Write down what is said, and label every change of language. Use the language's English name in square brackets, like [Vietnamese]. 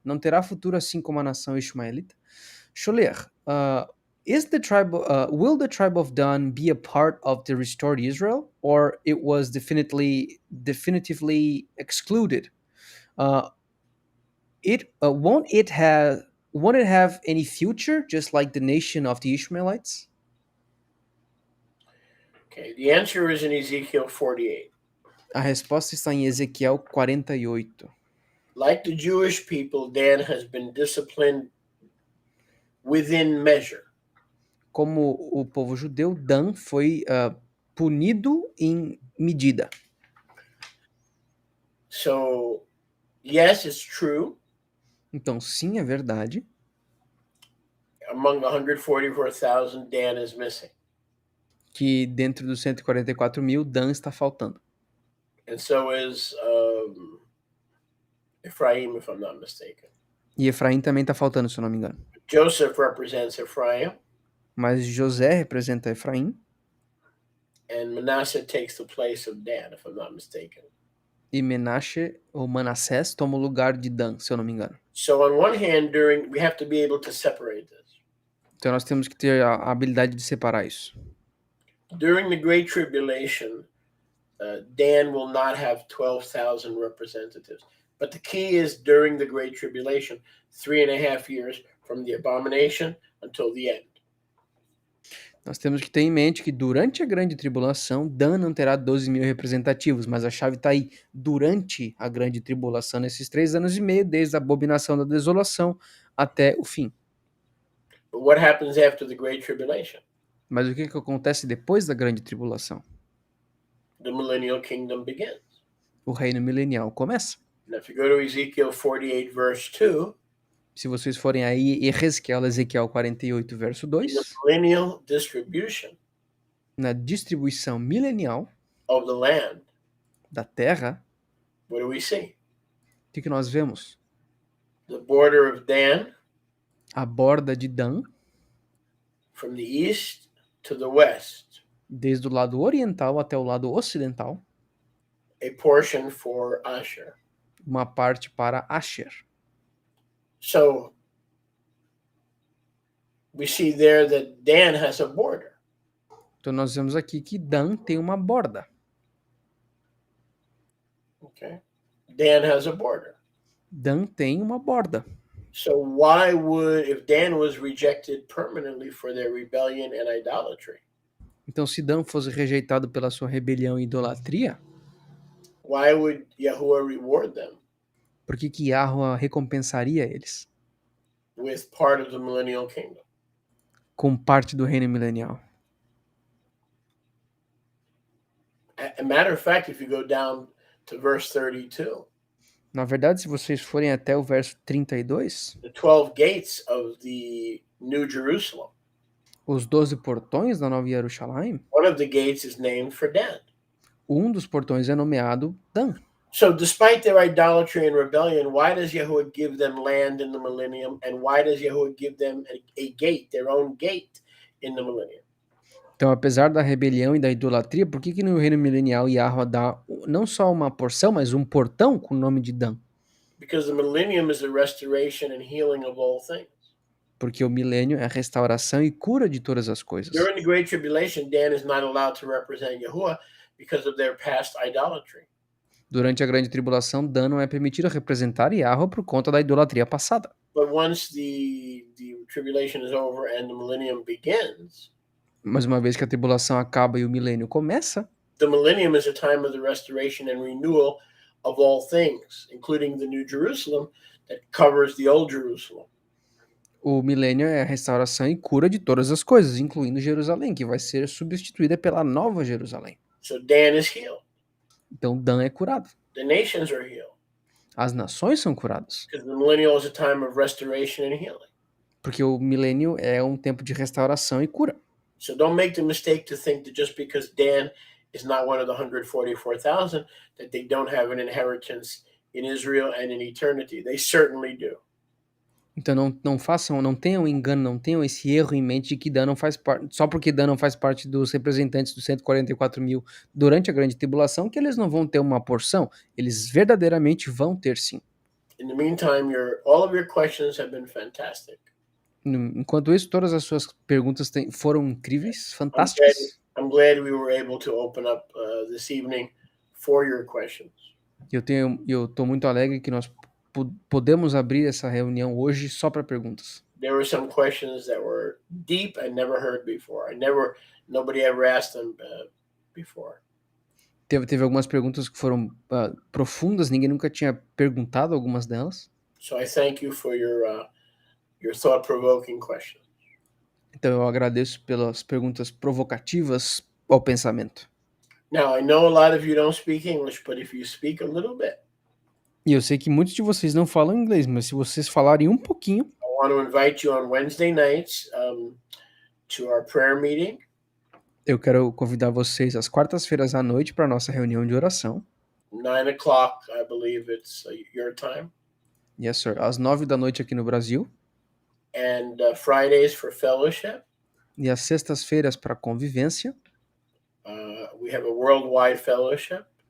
[Portuguese] Não terá futuro assim como a nação ismaelita? [English] Choler, will the tribe of Dan be a part of the restored Israel, or it was definitively excluded? Won't it have any future, just like the nation of the Ishmaelites? Okay, the answer is in Ezekiel 48. [Portuguese] A resposta está em Ezequiel 48. [English] Like the Jewish people, Dan has been disciplined within measure. [Portuguese] Como o povo judeu, Dan foi punido em medida. [English] So, yes, it's true. [Portuguese] Então, sim, é verdade. [English] Among 144,000, Dan is missing. [Portuguese] Que dentro dos 144 mil, Dan está faltando. [English] And so is Ephraim, if I'm not mistaken. [Portuguese] E Efraim também está faltando, se eu não me engano. [English] Joseph represents Ephraim, [Portuguese] Mas José representa Efraim [English] and Manasseh takes the place of Dan, if I'm not mistaken. [Portuguese] e Menashe ou Manassés toma o lugar de Dan, se eu não me engano. [English] So on one hand, we have to be able to separate this. [Portuguese] Então nós temos que ter a habilidade de separar isso. [English] During the Great Tribulation, Dan will not have 12,000 representatives. But the key is during the Great Tribulation, 3.5 years from the abomination until the end. [Portuguese] Nós temos que ter em mente que durante a grande tribulação, Dan não terá 12 mil representativos, mas a chave está aí. Durante a grande tribulação, nesses 3 anos e meio, desde a abominação da desolação até o fim. [English] But what happens after the Great Tribulation? [Portuguese] Mas o que acontece depois da grande tribulação? [English] The millennial kingdom begins. [Portuguese] O reino milenial começa. [English] Now, if you go to Ezekiel 48, verse 2, [Portuguese] Se vocês forem aí, Ezequiel 48, verso [English] in the 2, millennial distribution [Portuguese] na distribuição milenial [English] of the land, [Portuguese] da terra, [English] what do we see? [Portuguese] o que nós vemos? [English] The border of Dan [Portuguese] A borda de Dan, [English] from the east to the west, [Portuguese] desde o lado oriental até o lado ocidental, [English] a portion for Asher. [Portuguese] uma parte para Asher. [English] So we see there that Dan has a border. [Portuguese] Então nós vemos aqui que Dan tem uma borda. [English] Okay. Dan has a border. [Portuguese] Dan tem uma borda. [English] So why would, if Dan was rejected permanently for their rebellion and idolatry, [Portuguese] Então se Dan fosse rejeitado pela sua rebelião e idolatria, [English] why would Yahuwah reward them [Portuguese] por que Yahweh recompensaria eles [English] with part of the millennial kingdom? [Portuguese] com parte do reino milenial? [English] A matter of fact, if you go down to verse 32, [Portuguese] Na verdade, se vocês forem até o verso 32, [English] the 12 gates of the New Jerusalem, [Portuguese] os 12 portões da Nova Jerusalém, [English] one of the gates is named for Dan. [Portuguese] um dos portões é nomeado Dan. [English] So despite their idolatry and rebellion, why does Yahuwah give them land in the millennium? And why does Yahuwah give them a gate, their own gate in the millennium? [Portuguese] Então, apesar da rebelião e da idolatria, por que no reino milenial Yahweh dá não só uma porção, mas um portão com o nome de Dan? [English] Because the millennium is the restoration and healing of all things. [Portuguese] Porque o milênio é a restauração e cura de todas as coisas. [English] During the Great Tribulation, Dan is not allowed to represent Yahuwah because of their past idolatry. [Portuguese] Durante a grande tribulação, Dan não é permitido representar Yahweh por conta da idolatria passada. [English] But once the tribulation is over and the millennium begins, [Portuguese] Mas uma vez que a tribulação acaba e o milênio começa, [English] the millennium is a time of the restoration and renewal of all things, including the New Jerusalem that covers the Old Jerusalem. [Portuguese] o milênio é a restauração e cura de todas as coisas, incluindo Jerusalém, que vai ser substituída pela Nova Jerusalém. [English] So Dan is healed. [Portuguese] Então Dan é curado. [English] The nations are healed. [Portuguese] As nações são curadas. [English] Because the millennial is a time of restoration and healing. [Portuguese] Porque o milênio é um tempo de restauração e cura. [English] So don't make the mistake to think that just because Dan is not one of the 144,000, that they don't have an inheritance in Israel and in eternity. They certainly do. [Portuguese] Então não tenham engano, não tenham esse erro em mente de que Dan não faz parte, só porque Dan não faz parte dos representantes dos 144 mil durante a grande tribulação, que eles não vão ter uma porção. Eles verdadeiramente vão ter sim. [English] In the meantime, all of your questions have been fantastic. [Portuguese] Enquanto isso, todas as suas perguntas foram incríveis, fantásticas. [English] I'm glad we were able to open up this evening for your questions. [Portuguese] Eu estou muito alegre que nós podemos abrir essa reunião hoje só para perguntas. [English] There were some questions that were deep I never heard before. Nobody ever asked them before. [Portuguese] Teve algumas perguntas que foram profundas, ninguém nunca tinha perguntado algumas delas. [English] So I thank you for your thought-provoking questions. [Portuguese] Então eu agradeço pelas perguntas provocativas ao pensamento. [English] Now, I know a lot of you don't speak English, but if you speak a little bit, [Portuguese] E eu sei que muitos de vocês não falam inglês, mas se vocês falarem um pouquinho, [English] I want to invite you on Wednesday nights to our prayer meeting. [Portuguese] eu quero convidar vocês às quartas-feiras à noite para a nossa reunião de oração. [English] 9 o'clock, I believe it's your time. Yes, sir. [Portuguese] Às 9 da noite aqui no Brasil. [English] And Fridays for fellowship. [Portuguese] E às sextas-feiras para convivência. [English] We have a worldwide fellowship.